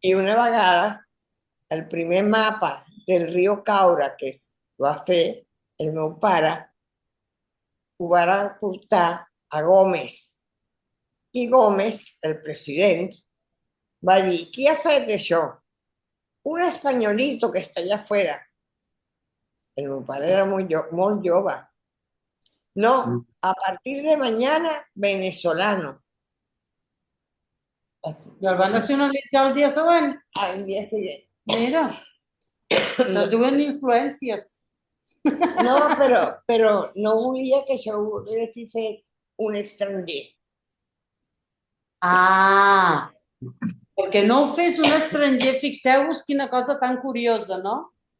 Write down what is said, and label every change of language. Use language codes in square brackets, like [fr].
[ca] I una vegada, el primer mapa del riu Caura que es va fer, el meu pare ho va portar a Gómez. I Gómez, el president, va dir, qui ha fet això? [es] Un espanyolito que està allà afuera. [ca] El meu pare era molt jove. [es] No, a partir de mañana, venezolano. Así, [ca] I el va nacionalitzar el dia següent. [es] al día siguiente. [ca] Mira, això es diuen influències. No, però no volia que això ho hagués fet un estranger. Ah, perquè no ho fes un estranger, fixeu-vos quina cosa tan curiosa, no?